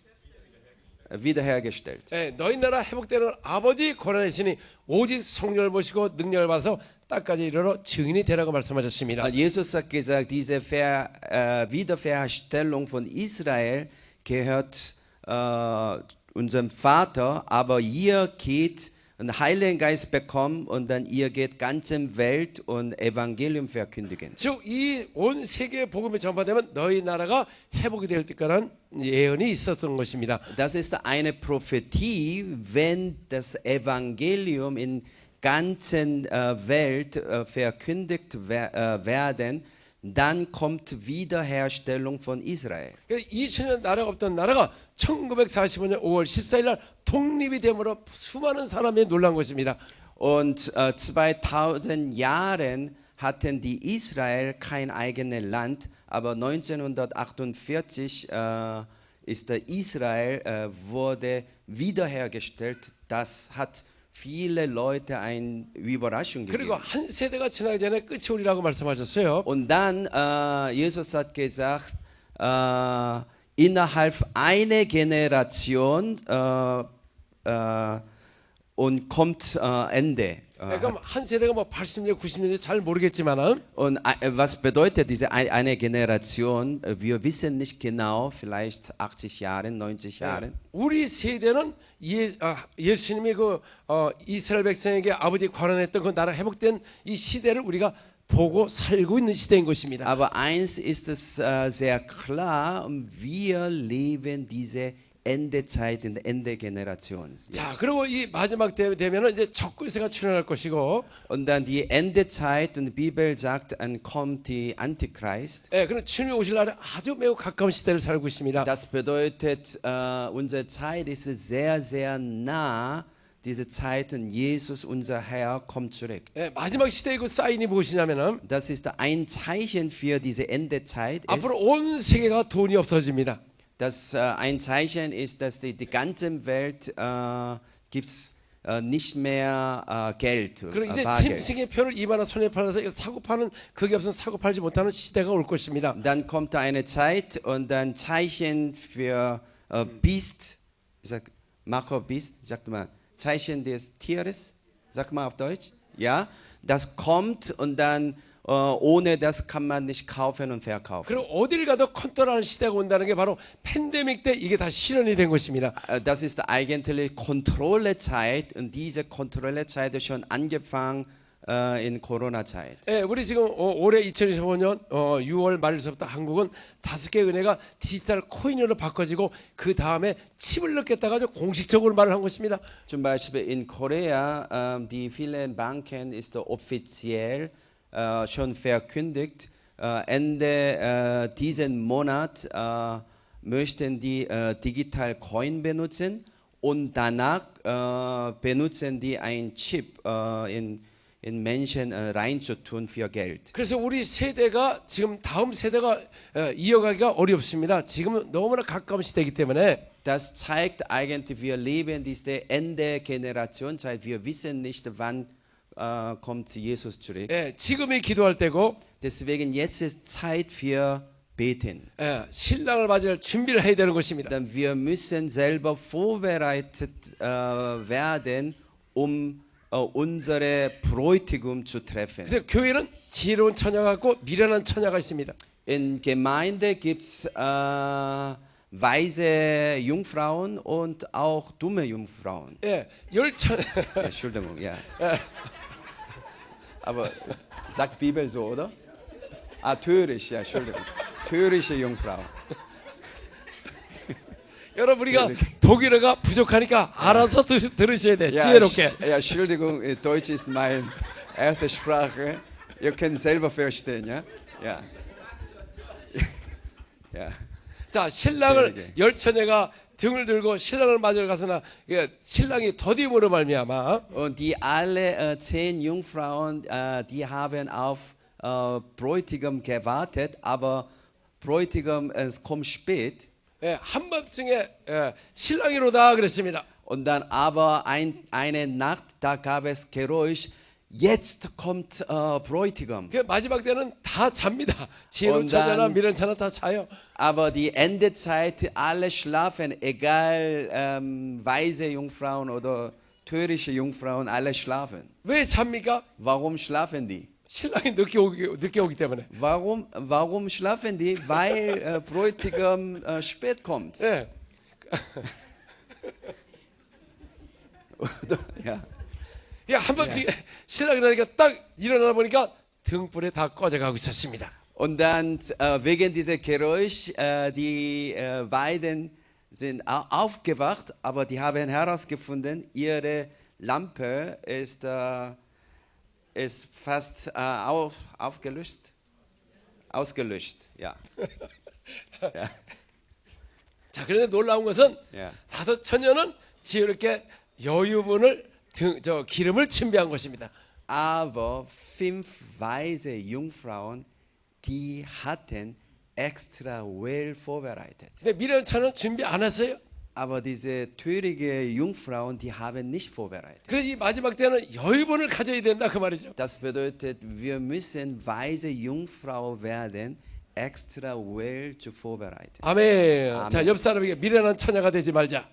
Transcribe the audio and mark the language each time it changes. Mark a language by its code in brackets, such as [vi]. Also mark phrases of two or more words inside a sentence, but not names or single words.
[de] Wiederhergestellt. [ko] 너희 나라 회복되는 아버지 고난에 있으니 오직 성령을 모시고 능력을 받아서 땅까지 이르러 증인이 되라고 말씀하셨습니다. [de] Jesus hat gesagt, diese Wiederherstellung von Israel gehört unserem Vater, aber ihr geht einen Heiligen Geist bekommen und dann ihr geht ganze Welt und Evangelium verkündigen. [ko] 즉 이 온 세계 복음이 전파되면 너희 나라가 회복이 될 거라는 예언이 있었던 것입니다. [de] Das ist eine Prophetie, wenn das Evangelium in ganzen Welt verkündigt werden, dann kommt Wiederherstellung von Israel. [ko] 2000년 나라가 없던 나라가 1945년 5월 14일 날 독립이 됨으로 수많은 사람이 놀란 것입니다. [de] Und 2000 Jahren hatten die Israel kein eigenes Land, aber 1948 ist der Israel wurde wiederhergestellt. Das hat viele Leute eine Überraschung [ko] 그리고 [de] gegeben. [ko] 한 세대가 지나기 전에 끝이 오리라고 말씀하셨어요. [de] Und dann Jesus hat gesagt, innerhalb einer Generation und kommt Ende. [ko] 그러니까 한 세대가 뭐 80년, 90년인지 잘 모르겠지만은 [de] Und was bedeutet diese eine Generation? Wir wissen nicht genau, vielleicht 80 Jahre, 90 Jahre. [ko] 우리 세대는 예수님이 이스라엘 백성에게 아버지 관원했던 그 나라 회복된 이 시대를 우리가 보고 살고 있는 시대인 것입니다. [de] Aber eins ist es sehr klar, wir leben diese Endezeit, in der Ende-Generation. [ko] 자, 그리고 이 마지막 때 되면은 이제 적그리스도가 출현할 것이고, [de] Und dann die Endezeit, und die Bibel sagt, dann kommt die Antichrist. [ko] 예, 그런 주님이 오실 날에 아주 매우 가까운 시대를 살고 있습니다. [de] Das bedeutet, unsere Zeit ist sehr, sehr nah. Diese Zeiten, Jesus, unser Herr, kommt zurück. [ko] 예, 마지막 시대의 그 사인이 무엇이냐면은 [de] Das ist ein Zeichen für diese Endezeit. [ko] 앞으로 온 세계가 돈이 없어집니다. [de] Das ein Zeichen ist, dass die ganze Welt gibt's nicht mehr Geld. [ko] 그리고 이제 [de] Bargeld. [ko] 짐승의 표를 입하나 손에 팔아서 이거 사고 파는 그게 없으면 사고 팔지 못하는 시대가 올 것입니다. [de] Dann kommt da eine Zeit und dann Zeichen für Biest, sag Marco Biest, sagt mal, Zeichen des Tieres, sag mal auf Deutsch, ja, das kommt und dann ohne das kann man nicht kaufen und verkaufen. [ko] 그리고 어딜 가도 컨트롤하는 시대가 온다는 게 바로 팬데믹 때 이게 다 실현이 된 것입니다. [de] Das ist eigentlich Kontrollezeit und diese Kontrollezeit ist schon angefangen in Corona-Zeit. [ko] 예, 우리 지금 올해 2025년 6월 말일서부터 한국은 5개 은행가 디지털 코인으로 바꿔지고 그 다음에 칩을 넣겠다가 공식적으로 말을 한 것입니다. [de] Zum Beispiel in Korea, die vielen Banken ist offiziell schon verkündigt, Ende diesen Monat möchten die digital Coin benutzen und danach benutzen die ein Chip in Menschen reinzutun für Geld. [ko] 그래서 우리 세대가 지금 다음 세대가 이어가기가 어렵습니다. 지금은 너무나 가까운 시대이기 때문에 [de] Das zeigt eigentlich, wir leben diese Ende-Generationszeit. Wir wissen nicht, wann kommt Jesus zurück. [ko] 예, 지금이 기도할 때고 [de] Deswegen jetzt ist Zeit für Beten. [ko] 예, 신랑을 맞을 준비를 해야 되는 것입니다. [de] Dann wir müssen selber vorbereitet werden, unsere Bräutigam zu treffen. [ko] 그래서 교회는 지혜로운 처녀가 있고 미련한 처녀가 있습니다. [de] In Gemeinde gibt es weise Jungfrauen und auch dumme Jungfrauen. [ko] 예, 열처 [de] Entschuldigung, ja. Aber sagt Bibel so, oder? Ah, töricht, ja, Entschuldigung. Törichte Jungfrau. [ko] 여러분 우리가 독일어가 부족하니까 알아서 들으셔야 돼. [de] Ja, [ko] 지혜롭게. [de] ja, Entschuldigung, Deutsch ist meine erste Sprache. Ihr könnt selber verstehen, ja? Ja. Ja. [ko] 자, 신랑을 지혜롭게. 열처녀가 등을 들고 신랑을 맞으러 가서나 신랑이 더디므로 말미암아 [de] Und die alle 10 Jungfrauen, die haben auf Bräutigam gewartet, aber Bräutigam es kommt spät. [ko] 예, 한밤중에 신랑이로다 그랬습니다. [de] Und dann aber eine Nacht, da gab es Geräusch, jetzt kommt Bräutigam. [ko] 그 마지막 때는 다 잡니다. 지혜로운 [de] Und [ko] 처녀나 [de] dann- [ko] 미련한 처녀 다 자요. [de] Aber die Endezeit, alle schlafen, egal weise Jungfrauen oder törichte Jungfrauen, alle schlafen. [ko] 왜 잡니까? [de] Warum schlafen die? [ko] 신랑이 늦게 오기 때문에. [de] Warum schlafen die? Weil Bräutigam spät kommt. [ko] 예. [de] Ja. [ko] 야, 한밤중에 신랑이 나니까 딱 일어나 보니까 등불에 다 꺼져가고 있었습니다. [de] Und dann wegen dieser Geräusch, die beiden sind aufgewacht, aber die haben herausgefunden, ihre Lampe ist fast ausgelöscht. Ja. Ja. [ko] 자, 그런데 놀라운 것은 [de] Ja. [ko] 다섯 처녀는 지혜롭게 여유분을 기름을 준비한 것입니다. [de] Aber 5 weise Jungfrauen, die hatten extra well vorbereitet. [ko] 근데 미련한 처녀는 준비 안 했어요. [de] Aber diese törigen Jungfrauen, die haben nicht vorbereitet. [ko] 그래서 이 마지막 때는 여유분을 가져야 된다 그 말이죠. [de] Das bedeutet, wir müssen weise Jungfrau werden, extra well zu vorbereiten. [ko] 아멘. 아멘. 자, 옆 사람에게 미련한 처녀가 되지 말자.